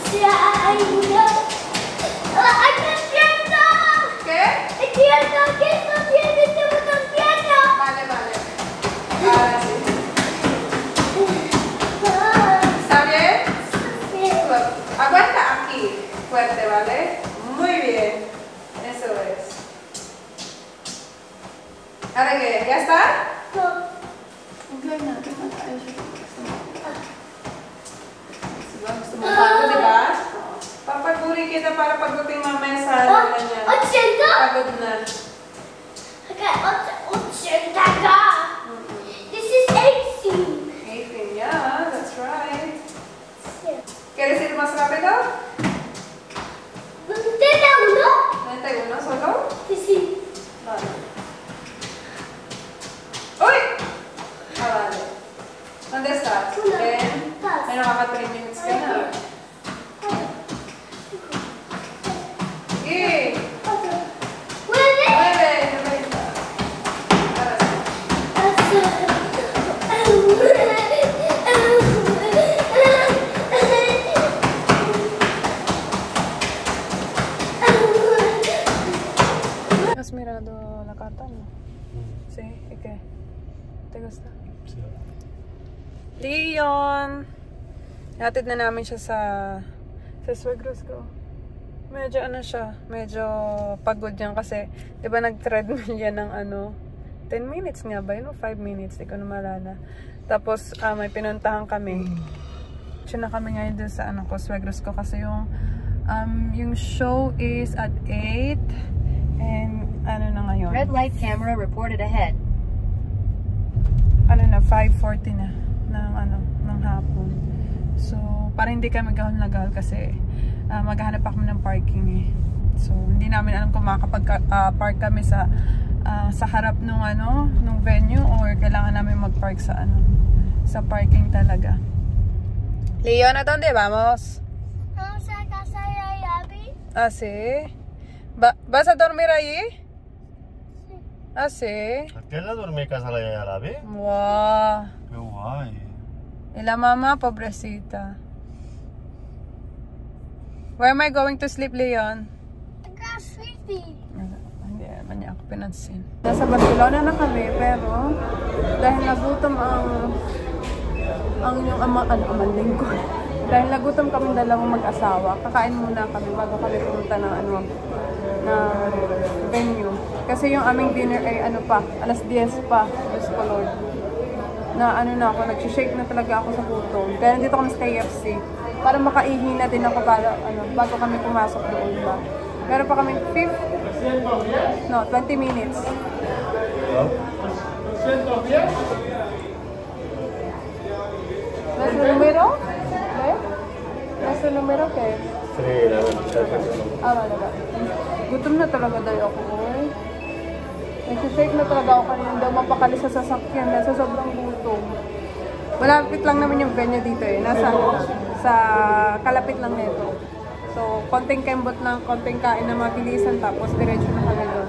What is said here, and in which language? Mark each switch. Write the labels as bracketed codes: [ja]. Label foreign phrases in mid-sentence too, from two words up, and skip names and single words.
[es] ¿Qué? Vale, vale. Ahora sí. ¿Está bien? Aguanta aquí. Fuerte, ¿vale? Muy bien. Eso es. ¿Ahora qué? ¿Ya está? [tl] Gusto mo pagod, di ba? Papaguri kita para pagdating mamaya sa lola niya. Pagod na. [en] This is 18. 18, yeah, that's right. [es] ¿Quieres ir más rápido? 91 solo? Vale. ¡Uy! Ah, vale. ¿Dónde estás? Ven. [tl] Ay, nakaka 3 minutes ka na. Sige. 9, 90. Para sa... [es] Has mirado la carta, no? Sí, ¿y qué? ¿Te gusta? Leon! [tl] Hatid na namin siya sa swegros ko. Medyo ano siya, medyo pagod yan kasi, di ba nag-treadmill yan ng 10 minutes nga ba? 5 minutes, di ko na malala. Tapos, may pinuntahan kami. Siya na kami ngayon dun sa swegros ko kasi yung [en] show is at 8 and [tl] na ngayon? [en] Red light camera reported ahead. [tl] 5:40 na ng hapon. So, para hindi kami gahol-nagal kasi maghahanap pa kami ng parking eh. So, hindi namin alam kung makakapag-park kami sa harap nung venue or kailangan namin mag-park sa parking talaga. [es] Leon, ¿a dónde vamos? Vamos a casa de Abby. Ah, sí. ¿Vas a dormir allí? Sí. Ah, sí. अकेला dormir casa la yaya Abby? [en] Wow. [es] Qué guay. Y la mamá, pobrecita. [en] Where am I going to sleep, Leon? [es] Acá, sweetie. [tl] Hindi naman niya ako pinansin. Nasa Barcelona na kami, pero dahil nagutom ang yung amanding ko. Dahil nagutom kami dalawang mag-asawa, kakain muna kami bago kami pumunta na venue. Kasi yung aming dinner ay alas 10 pa, Diyos ko Lord. Na nagsishake na talaga ako sa gutom. Kaya nandito kami sa KFC. Para makaihi na din ako bago kami pumasok doon ba. Meron pa kami 20 minutes. [es] ¿Ves el número? ¿Ves? ¿Ves el número qué? Sí, la verdad. Vale. [tl] Gutom na talaga daw ako. Nagsishake na talaga ako kanina daw mapakali sa sasakyan dahil sa sobrang gutom. Malapit lang naman yung venue dito eh. Sa kalapit lang nito. So, konting kembot lang, konting kain na mabilisan tapos diretso na kami doon.